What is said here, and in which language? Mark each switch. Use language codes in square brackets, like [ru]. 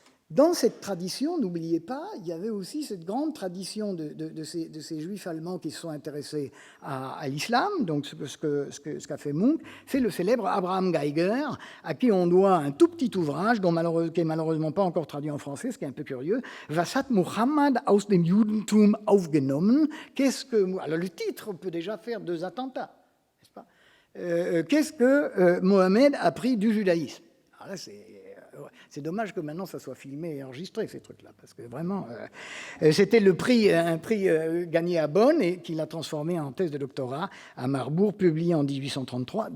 [fr] Dans cette tradition, n'oubliez pas, il y avait aussi cette grande tradition de ces juifs allemands qui se sont intéressés à l'islam. Donc ce qu'a fait Munk, c'est le célèbre Abraham Geiger, à qui on doit un tout petit ouvrage qui est malheureusement pas encore traduit en français, ce qui est un peu curieux. [de] Was hat Muhammad aus dem Judentum aufgenommen? [fr] Alors le titre peut déjà faire 2 attentats, n'est-ce pas? Qu'est-ce que Mohammed a pris du judaïsme? Alors là, c'est dommage que maintenant ça soit filmé et enregistré, ces trucs-là, parce que vraiment, c'était un prix gagné à Bonn et qu'il a transformé en thèse de doctorat à Marbourg, publié en 1833.